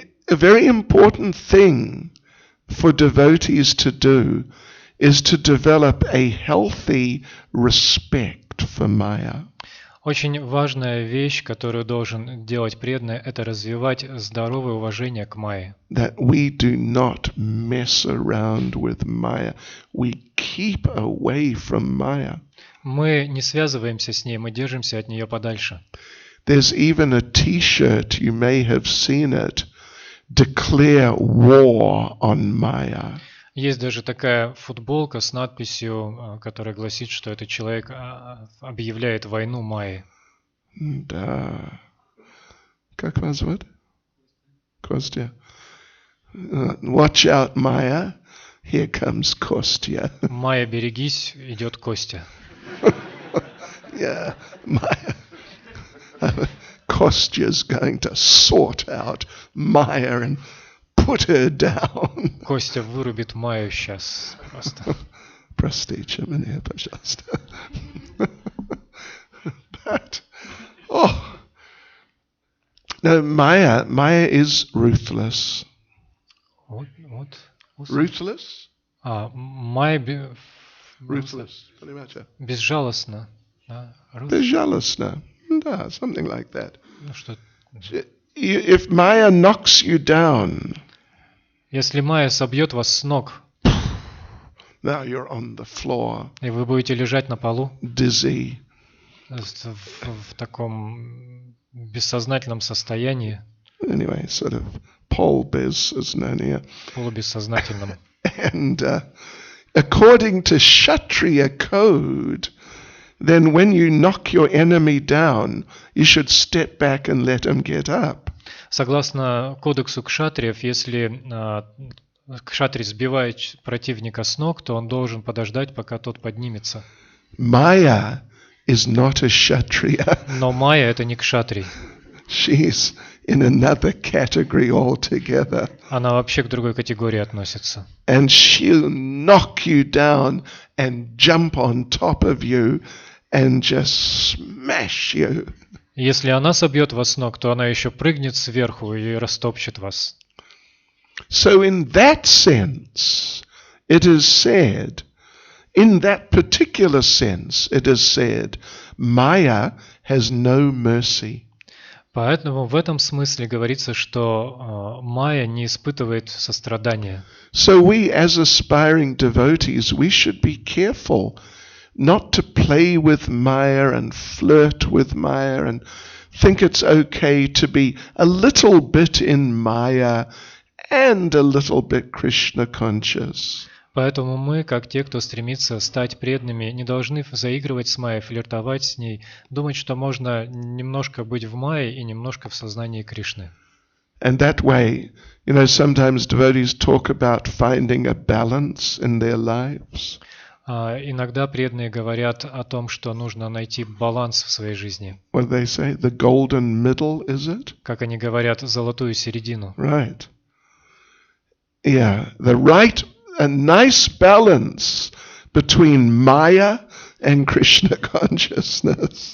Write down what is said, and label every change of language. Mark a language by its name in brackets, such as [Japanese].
[English] A very important thing for devotees to do is to develop a healthy respect for Maya. [Russian] Очень важная вещь, которую должен делать преданный, это развивать здоровое уважение к Майе. [English] That we do not mess around with Maya. We keep away from Maya. [Russian] Мы не связываемся с ней, мы держимся от нее подальше. [English] There's even a t-shirt, you may have seen it, declare war on Maya. [Russian] Есть даже такая футболка с надписью, которая гласит, что этот человек объявляет войну Майе. Да. Как вас зовут? [English] Kostya. Watch out, Maya. Here comes Kostya. [Russian] Майя, берегись, идет Костя. [English] Yeah, Maya. Kostya's going to sort out Maya and put her down. [Russian] Костя вырубит Майю сейчас просто. Простите меня, пожалуйста. [English] But, oh, no, Maya is ruthless. [Russian] Вот. [English] Ruthless? [Russian] Майя [English] Ruthless. [Russian] Понимаете? безжалостна. Да? Безжалостно. Да, [English] something like that. [Russian] Ну, что... [English] If Maya knocks you down, [Russian] Если Майя собьет вас с ног, [English] now you're on the floor, [Russian] и вы будете лежать на полу [English] dizzy. [Russian] в таком бессознательном состоянии, [English] Anyway, sort of polbez, [Russian] полубессознательном. [English] and according to Kshatriya code, then when you knock your enemy down, you should step back and let him get up. [Russian] Согласно кодексу кшатриев, если кшатрий сбивает противника с ног, то он должен подождать, пока тот поднимется. [English] Maya is not a Kshatriya. [Russian] Но Майя это не кшатрий. [English] She's in another category altogether. [Russian] Она вообще к другой категории относится. [English] And she'll knock you down and jump on top of you and just smash you. [Russian] Если она собьет вас с ног, то она еще прыгнет сверху и растопчет вас. [English] So in that sense, it is said, in that particular sense, it is said, Maya has no mercy. [Russian] Поэтому в этом смысле говорится, что Майя не испытывает сострадания. [English] So we as aspiring devotees, we should be careful not to play with Maya and flirt with Maya and think it's okay to be a little bit in Maya and a little bit Krishna conscious. [Russian] Поэтому мы, как те, кто стремится стать преданными, не должны заигрывать с Майей, флиртовать с ней, думать, что можно немножко быть в Майе и немножко в сознании Кришны. [English] And that way, sometimes devotees talk about finding a balance in their lives. [Russian] Иногда преданные говорят о том, что нужно найти баланс в своей жизни. [English] What do they say? The golden middle, is it? [Russian] Как они говорят, золотую середину. [English] Right. Yeah, a nice balance between Maya and Krishna consciousness.